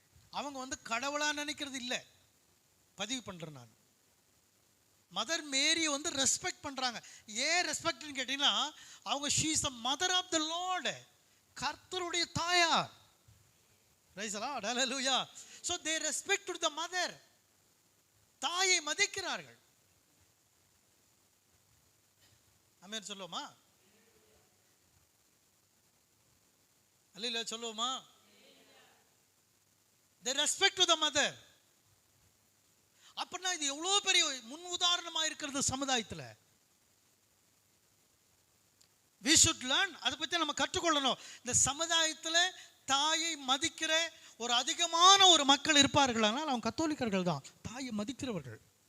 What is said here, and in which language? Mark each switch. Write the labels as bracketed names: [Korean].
[Tamil] அவங்க கடவுளா நினைக்கிறது இல்லை. பதிவு பண்றேன் நான். மதர் மேரி ரெஸ்பெக்ட் பண்றாங்க. ஏன் ரெஸ்பெக்ட்னு கேட்டீங்கன்னா, அவங்க [English] she is the mother of the Lord, [Tamil] கர்த்தருடைய தாயார். [English] Praise the Lord, ஹalleluya. So they respect the mother. [Tamil] தாயை மதிக்கிறார்கள். ஆமென் சொல்லுவோமா? அல்லேலூயா சொல்லுவோமா? [English] They respect the mother. [Tamil] அப்படின்னா இது எவ்வளோ பெரிய முன் உதாரணமா இருக்கிறது சமுதாயத்தில். [English] we should learn. [Tamil] அதை பற்றி நம்ம கற்றுக்கொள்ளணும். இந்த சமுதாயத்தில் தாயை மதிக்கிற ஒரு அதிகமான ஒரு மக்கள் இருப்பார்கள், ஆனால் அவங்க கத்தோலிக்கர்கள் தான், தாயை மதிக்கிறவர்கள்.